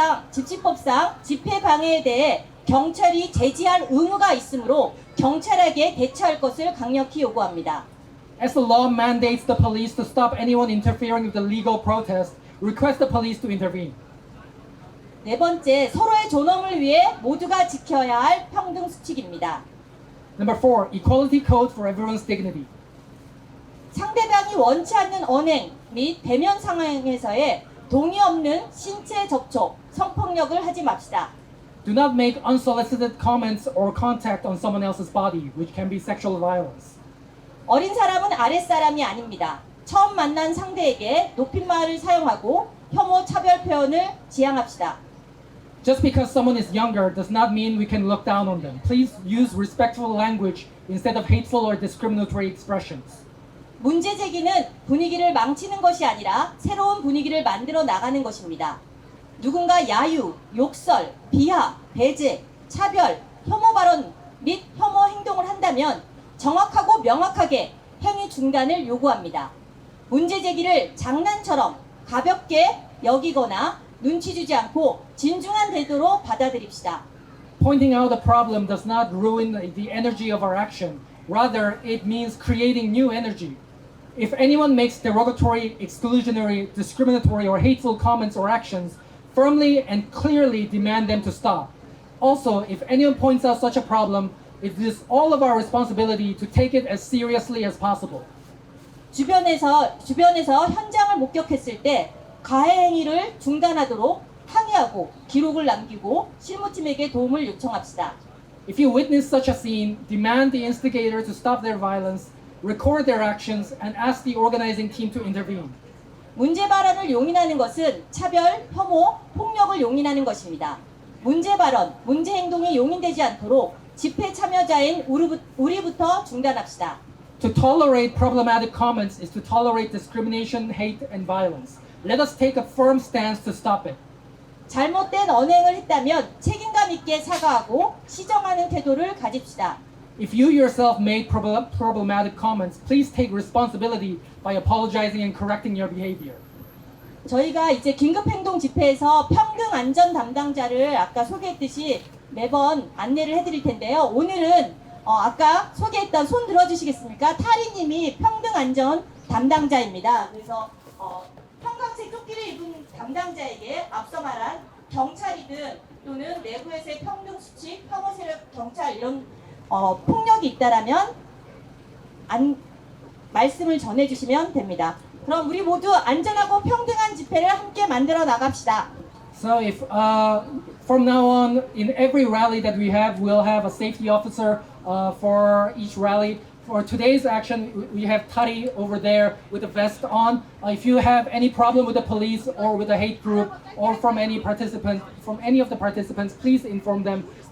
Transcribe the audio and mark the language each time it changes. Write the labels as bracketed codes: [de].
[ko] 집시법상 집회 방해에 대해 경찰이 제지할 의무가 있으므로 경찰에게 대처할 것을 강력히 요구합니다. [en] As the law mandates the police to stop anyone interfering with the legal protest, request the police to intervene. [ko] 네 번째, 서로의 존엄을 위해 모두가 지켜야 할 평등 수칙입니다. [en] Number 4, equality code for everyone's dignity. [ko] 상대방이 원치 않는 언행 및 대면 상황에서의 동의 없는 신체 접촉, 성폭력을 하지 맙시다. [en] Do not make unsolicited comments or contact on someone else's body, which can be sexual violence. [ko] 어린 사람은 아랫사람이 아닙니다. 처음 만난 상대에게 높임말을 사용하고 혐오 차별 표현을 지양합시다. [en] Just because someone is younger does not mean we can look down on them. Please use respectful language instead of hateful or discriminatory expressions. [ko] 문제 제기는 분위기를 망치는 것이 아니라 새로운 분위기를 만들어 나가는 것입니다. 누군가 야유, 욕설, 비하, 배제, 차별, 혐오 발언 및 혐오 행동을 한다면 정확하고 명확하게 행위 중단을 요구합니다. 문제 제기를 장난처럼 가볍게 여기거나 눈치 주지 않고 진중한 태도로 받아들입시다. [en] Pointing out a problem does not ruin the energy of our action. Rather, it means creating new energy. If anyone makes derogatory, exclusionary, discriminatory, or hateful comments or actions, firmly and clearly demand them to stop. Also, if anyone points out such a problem, it is all of our responsibility to take it as seriously as possible. [ko] 주변에서 현장을 목격했을 때 가해 행위를 중단하도록 항의하고 기록을 남기고 실무팀에게 도움을 요청합시다. [en] If you witness such a scene, demand the instigator to stop their violence, record their actions, and ask the organizing team to intervene. [ko] 문제 발언을 용인하는 것은 차별, 혐오, 폭력을 용인하는 것입니다. 문제 발언, 문제 행동이 용인되지 않도록 집회 참여자인 우리부터 중단합시다. [en] To tolerate problematic comments is to tolerate discrimination, hate, and violence. Let us take a firm stance to stop it. [ko] 잘못된 언행을 했다면 책임감 있게 사과하고 시정하는 태도를 가집시다. [en] If you yourself made problematic comments, please take responsibility by apologizing and correcting your behavior. [ko] 저희가 이제 긴급행동 집회에서 평등 안전 담당자를 아까 소개했듯이 매번 안내를 해드릴 텐데요. 오늘은 아까 소개했던 손 들어주시겠습니까? 타리님이 평등 안전 담당자입니다. 그래서 형광색 조끼를 입은 담당자에게 앞서 말한 경찰이든 또는 내부에서의 평등 수칙, 혐오 세력 경찰 이런 폭력이 있다라면 말씀을 전해주시면 됩니다. 그럼 우리 모두 안전하고 평등한 집회를 함께 만들어 나갑시다. [en] So if from now on, in every rally that we have, we'll have a safety officer for each rally. For today's action, we have Tari over there with a vest on. If you have any problem with the police or with a hate group or from any participant, from any of the participants, please inform them.